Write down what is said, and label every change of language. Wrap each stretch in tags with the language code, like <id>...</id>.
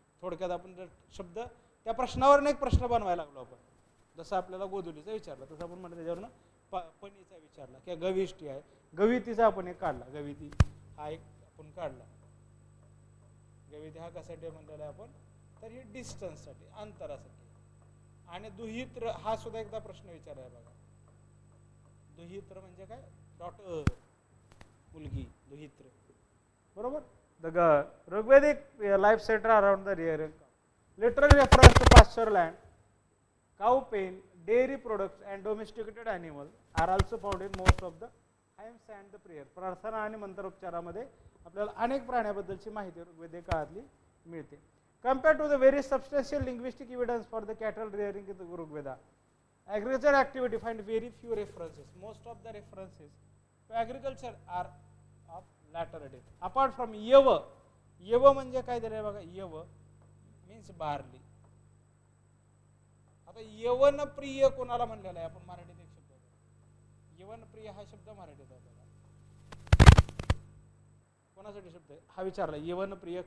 <mr>थोडक्यात आपण जर शब्द त्या प्रश्नावरून एक प्रश्न बनवायला लागलो आपण, जसं आपल्याला गोधुलीचा विचारला तसं आपण म्हणतो त्याच्यावरनं पनीचा विचारला, किंवा गविष्टी आहे, गवितीचा आपण एक काढला, गविती हा एक आपण काढला. गविती हा कशासाठी म्हणलेला आहे आपण, तर ही डिस्टन्ससाठी, अंतरासाठी. आणि दुहित्र हा सुद्धा एकदा प्रश्न विचारला आहे बघा. दुहित्र म्हणजे काय, डॉटर, मुलगी, दुहित्र, बरोबर.</mr> <en>The Rigvedic life centre around the rear literal reference to pasture land, cow pen, dairy products and domesticated animals are also found in most of the hymns and the prayer.</en> <mr>प्रार्थना आणि मंत्रोच्चारामध्ये आपल्याला अनेक प्राण्याबद्दलची माहिती ऋग्वेदिक काळातली मिळते.</mr> <en>Compared to the very substantial linguistic evidence for the cattle rearing in the Rigveda, agriculture activity find very few references. Most of the references to agriculture are of latter date. Apart from</en> <mr>यव, यव म्हणजे काय दिलंय बघा,</mr> <en>यव means barley.</en> <mr>आता यवन प्रिय कोणाला म्हणलेला आहे आपण मराठीत एक शब्द, यवन प्रिय हा शब्द मराठीत आहे बघा, कोणासाठी शब्द आहे हा विचारला, यवन प्रिय.</mr>